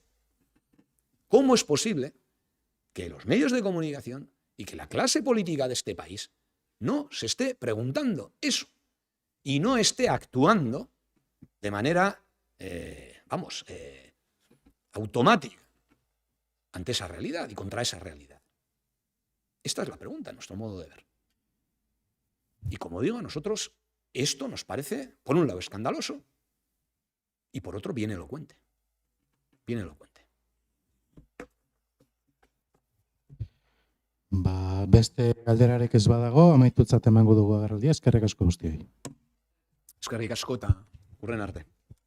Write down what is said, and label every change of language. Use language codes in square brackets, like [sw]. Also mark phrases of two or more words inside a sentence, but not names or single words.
[es] ¿Cómo es posible que los medios de comunicación y que la clase política de este país no se esté preguntando eso y no esté actuando de manera, automática ante esa realidad y contra esa realidad? Esta es la pregunta, en nuestro modo de ver. Y como digo, a nosotros esto nos parece, por un lado, escandaloso y por otro, bien elocuente. Bien elocuente. [eu] Beste galderarek ez badago, amaitutzat emango dugu agerraldia, eskerrik asko guztioi. Eskerrik asko eta hurren arte.